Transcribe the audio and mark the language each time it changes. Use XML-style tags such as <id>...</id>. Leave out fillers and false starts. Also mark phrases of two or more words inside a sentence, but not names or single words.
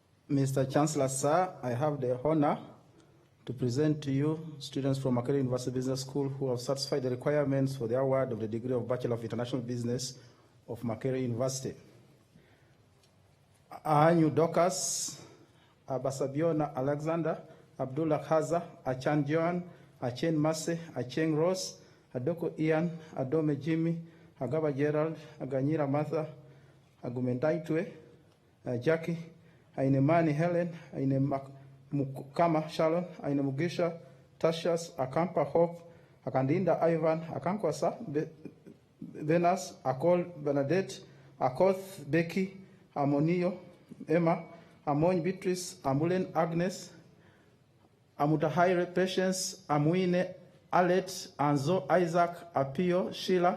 <en>Mr. Chancellor, sir, I have the honor to present to you students from Makerere University Business School who have satisfied the requirements for the award of the degree of Bachelor of International Business of Makerere University. Ahanyu Dokas, Abasabiona Alexander, Abdullah Haza, Achan Joan, Achen Mase, Acheng Ross, Adoko Ian, Adome Jimmy, Agaba Gerald, Aganyira Martha, Agumendaitwe, Jackie, Ainemani Helen, Mukama Shalom, Aine Mugisha, Tashas, Akampa Hope, Akandinda Ivan, Akankwasa, Venus, Akol Bernadette, Akoth Becky, Amonio, Emma, Amon Beatrice, Amulen Agnes, Amutahaire Patience, Amuine, Alet, Anzo, Isaac, Apio, Sheila,</en>